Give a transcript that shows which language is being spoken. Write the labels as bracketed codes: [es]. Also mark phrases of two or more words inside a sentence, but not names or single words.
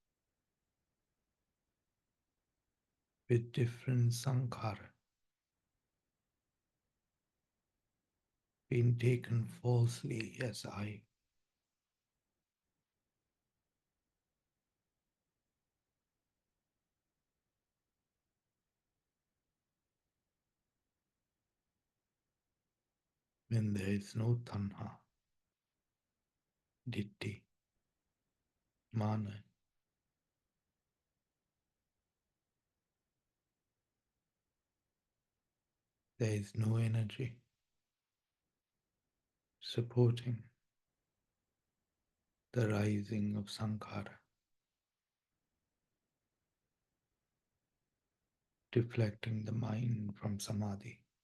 [en] with different sankhara being taken falsely as I, when there is no tanha, [pi] ditti, mana, [en] there is no energy supporting the rising of sankhara, deflecting the mind from samadhi.